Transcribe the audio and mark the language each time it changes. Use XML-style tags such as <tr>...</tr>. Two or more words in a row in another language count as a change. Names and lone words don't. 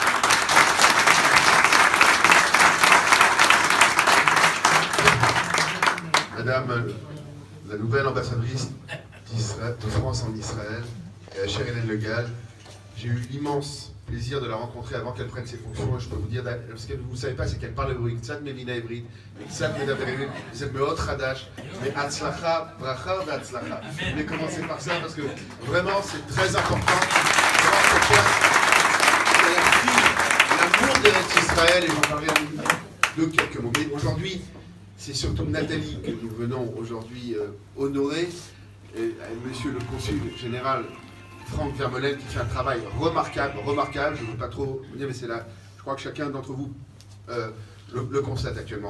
<fr>Madame la nouvelle ambassadrice de France en Israël, chère Hélène Le Gall, j'ai eu l'immense plaisir de la rencontrer avant qu'elle prenne ses fonctions. Je peux vous dire, ce que vous ne savez pas, c'est qu'elle parle hébreu,</fr> <he>קצת מבינה עברית, קצת מדברת עברית, זה מאוד חדש, mais הצלחה, ברכה והצלחה.</he> <fr>Je vais commencer par ça parce que vraiment c'est très important. L'amour de Israël, et j'en parlerai de quelques mots. Mais aujourd'hui, c'est surtout Nathalie que nous venons aujourd'hui honorer. Et monsieur le consul général Franck Vermeulen qui fait un travail remarquable, je ne veux pas trop vous dire, mais c'est là, je crois que chacun d'entre vous le constate actuellement.</fr>